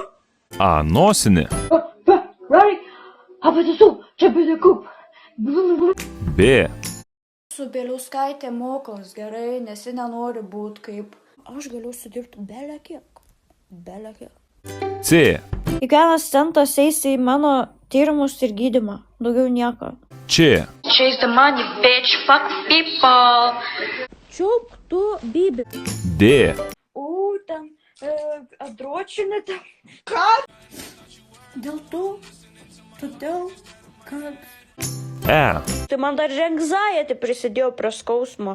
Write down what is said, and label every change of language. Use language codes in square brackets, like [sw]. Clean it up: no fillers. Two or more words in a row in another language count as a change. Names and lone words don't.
[lt] A. Nosinė. B. Su Bieliauskaitė mokos gerai, nes ji nenori būti kaip... Aš galiu sudirbti belekiek. C. Kiekvienas centas eis į mano tyrimus ir gydymą. Daugiau nieko. Čia. [en] Chase the money, bitch, fuck people. [lt] Čiup, tu, bibi. D. Ten, adročinė ten. Ką? Dėl to, todėl, kad... E. Tai man dar anxiety prisidėjo prie skausmo.